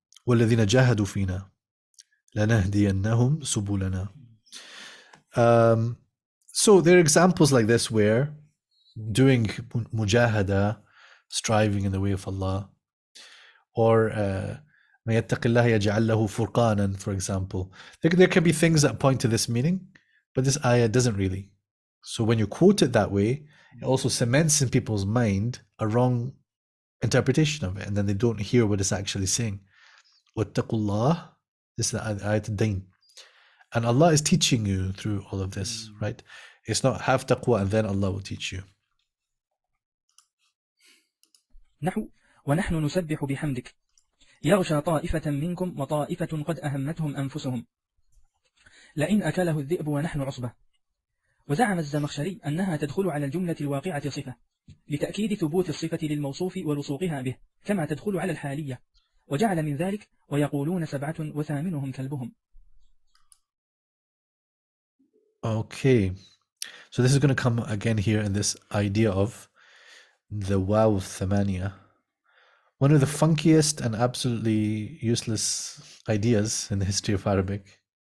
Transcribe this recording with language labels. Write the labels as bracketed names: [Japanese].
[Arabic] والذين جاهدوا فينا لنهدينهم سبلنا. [English] So there are examples like this where doing mujahada, striving in the way of Allah, or [Arabic] مَن يَتَّقِ اللَّهَ يَجْعَلْ لَهُ فُرْقَانًا, [English] for example. There can be things that point to this meaning, but this ayah doesn't really. So when you quote it that way, it also cements in people's mind a wrong interpretation of it, and then they don't hear what it's actually saying. [Arabic] وَاتَّقُوا اللَّهَ, [English] this is the ayat al-dain. And Allah is teaching you through all of this, right? It's not have taqwa and then Allah will teach you. [Arabic] نحو ونحن نسبح بحمدك يغشى طائفة منكم وطائفة قد أهمتهم أنفسهم لئن أكله الذئب ونحن عصبة. وزعم الزمخشري أنها تدخل على الجملة الواقعة صفة لتأكيد ثبوت الصفة للموصوف ولصوقها به كما تدخل على الحالية، وجعل من ذلك ويقولون 7 وثامنهم كلبهم. [English] Okay, so this is going to come again here in this idea of the waw thamaniya. One of the funkiest and absolutely useless ideas in the history of Arabic.